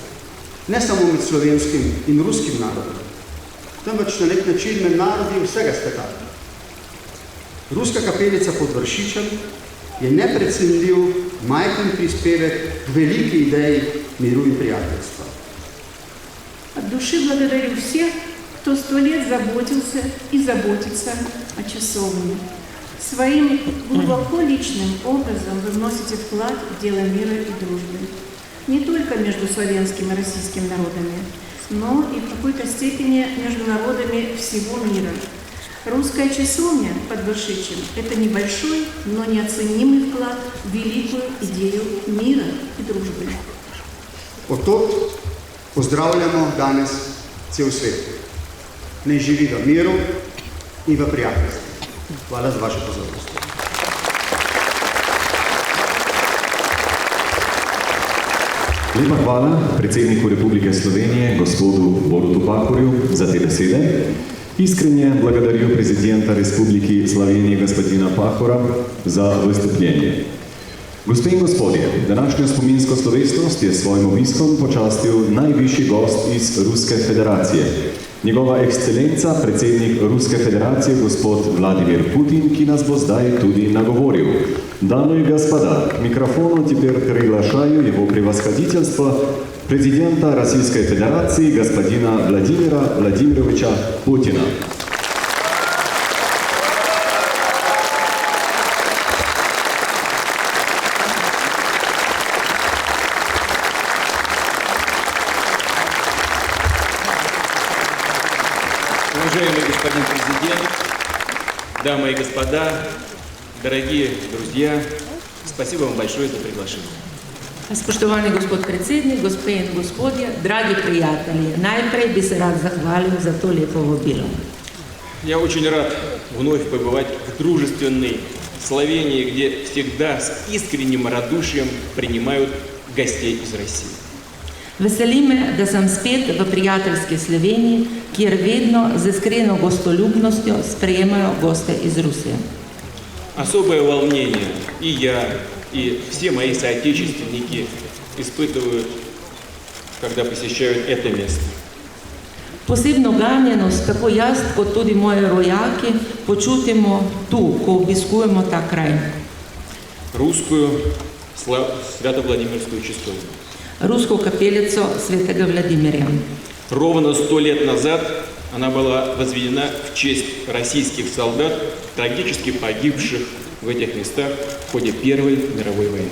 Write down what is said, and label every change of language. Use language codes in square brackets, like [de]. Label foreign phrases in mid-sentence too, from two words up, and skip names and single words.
[sl] Ne samo med slovenskim in ruskim narodom, temveč na nek način med narodi vsega sveta. Ruska kapelica pod Vršičem je neprecenljiv, majhen prispevek k veliki ideji miru in prijateljstva. [ru] От души благодарю всех, кто 100 лет заботился и заботится о часовне. Своим глубоко личным образом вы вносите вклад в дело мира и дружбы. Не только между славянским и российским народами, но и в какой-то степени между народами всего мира. Русская часовня под Vršičem – это небольшой, но неоценимый вклад в великую идею мира и дружбы. [sl] Otod pozdravljamo danes cel svet. Naj živi v miru in v prijateljstvu. Hvala za vašo pozornost. Lepa hvala predsedniku Republike Slovenije, gospodu Borutu Pahorju, za te besede. [ru] Искренне благодарю президента Республики Словения господина Пахора за выступление. [sl] Gospe in gospodje, današnjo spominsko slovesnost je svojim obiskom počastil najvišji gost iz Ruske federacije. Njegova ekscelenca, predsednik Ruske federacije, gospod Vladimir Putin, ki nas bo zdaj tudi nagovoril. [ru] Дамы и господа, к микрофону теперь приглашаю его превосходительство президента Российской Федерации господина Владимира Владимировича Путина. Уважаемый господин президент, дамы и господа, дорогие друзья, спасибо вам большое за приглашение. [sl] Spoštovani gospod predsednik, gospe in gospodje, dragi prijatelji, najprej bi se rad zahvalil za to lepo vabilo. [ru] Я очень рад вновь побывать в дружественной Словении, где всегда с искренним радушием принимают гостей из России. [sl] Veseli me, da sem spet v prijateljski Sloveniji, kjer vedno z iskreno gostoljubnostjo sprejemajo goste iz Rusije. [ru] Особое волнение и я, и все мои соотечественники испытывают, когда посещают это место. [sl] Posebno ganjenost, tako jaz, kot tudi moji rojaki, počutimo tu, ko obiskujemo ta kraj. [ru] Русскую Свято-Владимирскую часовню. [sl] Rusko kapelico svetega Vladimirja. [ru] Ровно 100 лет назад она была возведена в честь российских солдат, трагически погибших в этих местах в ходе Первой мировой войны.